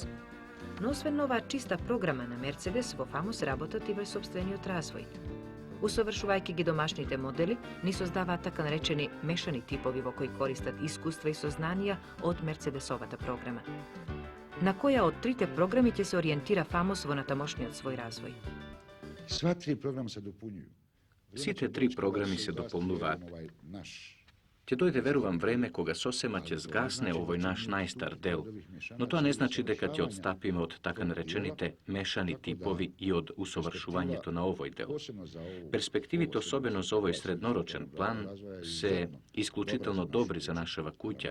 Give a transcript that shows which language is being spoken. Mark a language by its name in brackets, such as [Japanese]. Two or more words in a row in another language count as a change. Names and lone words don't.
[Macedonian] Но освен оваа чиста програма на Мерцедес, во ФАМОС работат и во сопствениот развој. Усовршувајќи ги домашните модели, ни создаваат така наречени мешани типови во кои користат искуства и сознанија од Мерцедесовата програма. На која од трите програми ќе се ориентира ФАМОС во натамошниот свој развој? [Serbian] Sva tri programa se dopunjuju. [Macedonian] Сите три програми се дополнуваат. Ќе дојде, верувам, време кога сосема ќе згасне овој наш најстар дел, но тоа не значи дека ќе одстапиме од така наречените мешани типови и од усовршувањето на овој дел. Перспективите, особено за овој среднорочен план, се исклучително добри за нашава куќа.